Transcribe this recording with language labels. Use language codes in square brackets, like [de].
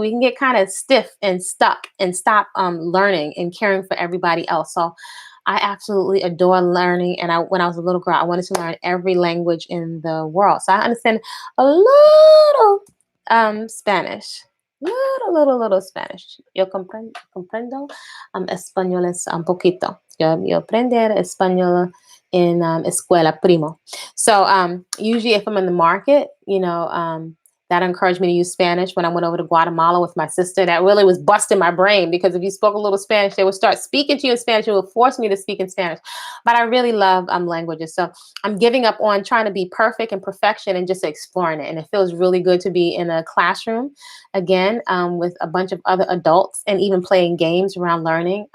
[en] We can get kind of stiff and stuck and stop learning and caring for everybody else. So I absolutely adore learning. And when I was a little girl, I wanted to learn every language in the world. So I understand a little Spanish. Little Spanish. [es] Yo comprendo español es un poquito. Yo aprender español in escuela primo. [en] So usually if I'm in the market, that encouraged me to use Spanish. When I went over to Guatemala with my sister, that really was busting my brain, because if you spoke a little Spanish, they would start speaking to you in Spanish. It would force me to speak in Spanish. But I really love languages. So I'm giving up on trying to be perfect and perfection and just exploring it. And it feels really good to be in a classroom again with a bunch of other adults and even playing games around learning.